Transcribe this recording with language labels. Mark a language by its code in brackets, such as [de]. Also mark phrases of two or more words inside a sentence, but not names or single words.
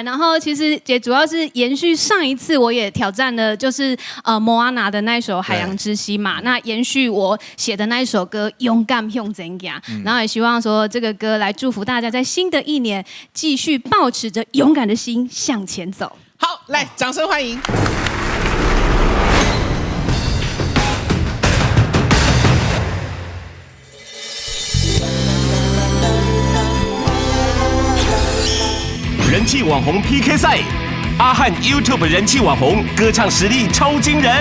[zh] 然後其實也主要是延續上一次我也挑戰了，就是莫阿娜的那一首《海洋之心》嘛。那延續我寫的那一首歌《勇敢向前行》，然後也希望說這個歌來祝福大家在新的一年繼續抱持着勇敢的心向前走。好，來，掌聲歡迎。人氣網紅 PK 賽，阿翰 YouTube 人氣網紅歌唱實力超驚人。